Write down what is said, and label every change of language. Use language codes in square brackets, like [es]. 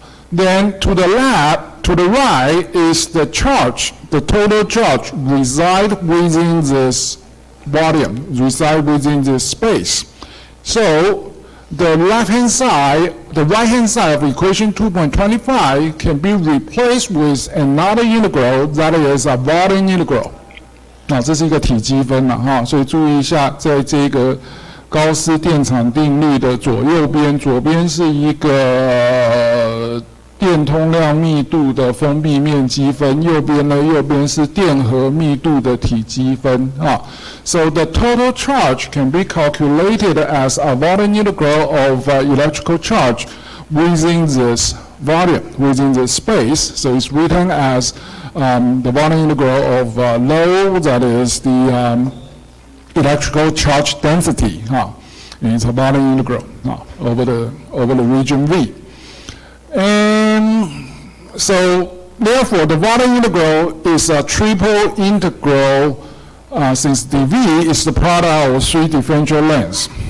[en] Then to the right is the charge, the total charge reside within this volume, reside within this space. So the right-hand side of equation 2.25 can be replaced with another integral that is a volume integral. [zh] 这是一个体积分了所以注意一下，在这个高斯电场定律的左右边，左边是一个电通量密度的封闭面积分，右边是电荷密度的体积分 [en] So the total charge can be calculated as a volume integral of electrical charge within this volume, within this space. So it's written as the volume integral of rho, that is the electrical charge density. It's a volume integral over the region V. And so therefore the volume integral is a triple integral since dV is the product of three differential lengths.